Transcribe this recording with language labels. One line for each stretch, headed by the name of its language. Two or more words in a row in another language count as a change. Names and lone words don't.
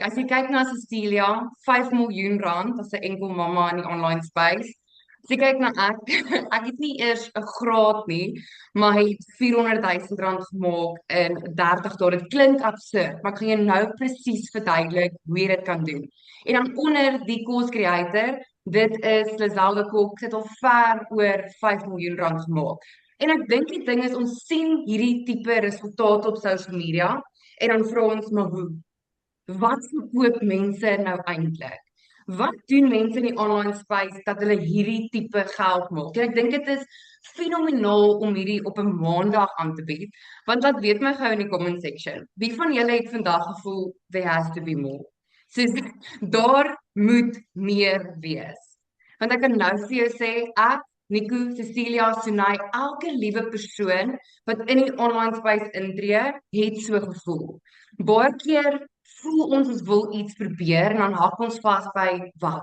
Afrikaans: As jy kyk na Cecilia, 5 miljoen rand as 'n enkel mamma in die
English: online space.
Afrikaans: As jy kyk na ek, ek het nie eers 'n graad nie, maar hy het 400 000 rand gemaak in 30 dae. Dit klink absurd, maar ek gaan jou nou presies verduidelik hoe jy dit kan doen. En dan onder die
English: course creator,
Afrikaans: dit is Lizelda Kok, het al ver oor 5 miljoen rand gemaak. En ek dink die ding is, ons sien hierdie tipe resultate op
English: social media,
Afrikaans: en dan vra ons, maar hoe? Wat verkoop mense nou eintlik? Wat doen mense in die
English: online space
Afrikaans: dat hulle hierdie tipe geld maak? En ek dink dit is fenomenaal om hierdie op 'n maandag aan te bied, want laat weet my gou in die
English: comment section,
Afrikaans: wie van julle het vandag gevoel,
English: there has to be more?
Afrikaans: Soos, daar moet meer wees. Want ek kan nou vir jou sê, ek, Nico, Cecilia, Sunay, elke liewe persoon wat in die
English: online space
Afrikaans: intree, het so gevoel. Baie keer voel ons wil iets probeer en dan hak ons vas by wat?